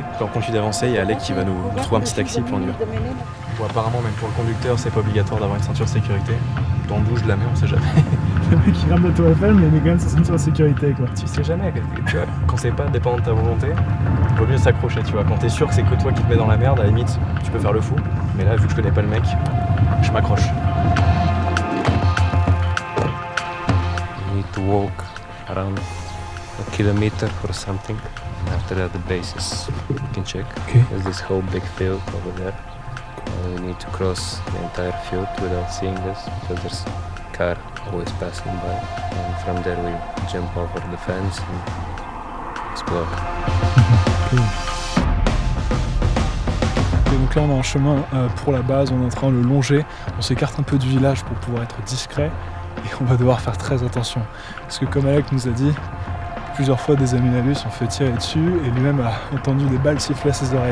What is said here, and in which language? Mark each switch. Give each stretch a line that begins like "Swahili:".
French: Puis on continue d'avancer, il y a Alec qui va nous trouver un petit taxi, puis on y va. Bon, apparemment, même pour le conducteur, c'est pas obligatoire d'avoir une ceinture de sécurité. Dans le douche, je la mets, on sait jamais. Le mec qui rame la tour Eiffel, mais il met quand même sa ceinture de sécurité, quoi. Tu sais jamais, tu vois, quand c'est pas dépendant de ta volonté, il vaut mieux s'accrocher, tu vois. Quand t'es sûr que c'est que toi qui te mets dans la merde, à la limite, tu peux faire le fou. Mais là, vu que je connais pas le mec, je m'accroche.
English: You need to walk around a kilometer or something. And after that, the bases you can check. Okay. There's this whole big field over there. And we need to cross the entire field without seeing this because there's a car always passing by. And from there, we jump over the fence and explore.
French: Et donc là on est en chemin pour la base, on est en train de le longer, on s'écarte un peu du village pour pouvoir être discret et on va devoir faire très attention. Parce que comme Alec nous a dit, plusieurs fois des amis Nalus ont fait tirer dessus et lui-même a entendu des balles siffler à ses oreilles.